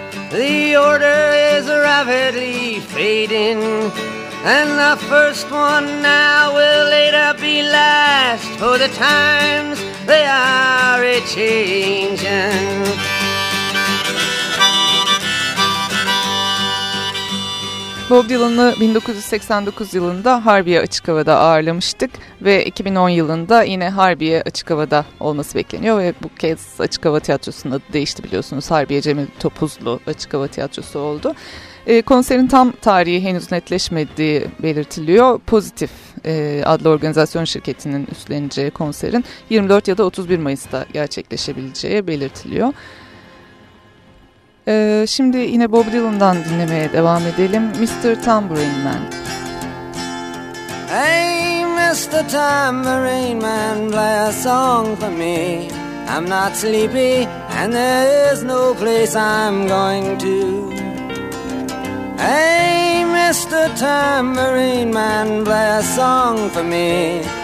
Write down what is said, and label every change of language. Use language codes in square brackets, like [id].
[en] The order is rapidly fading, and the first one now will later be last. For the times they are a-changing. [tr] Bob Dylan'ı 1989 yılında Harbiye Açık Hava'da ağırlamıştık ve 2010 yılında yine Harbiye Açık Hava'da olması bekleniyor ve bu kez Açık Hava Tiyatrosu'nun adı değişti biliyorsunuz. Harbiye Cemil Topuzlu Açık Hava Tiyatrosu oldu. Konserin tam tarihi henüz netleşmediği belirtiliyor. Pozitif adlı organizasyon şirketinin üstleneceği konserin 24 ya da 31 Mayıs'ta gerçekleşebileceği belirtiliyor. Şimdi yine Bob Dylan'dan dinlemeye devam edelim. [en] Mr. Tambourine Man. Hey Mr. Tambourine Man, play a song for me. I'm not sleepy and there is no place I'm going to. Hey Mr. Tambourine Man, play a song for me.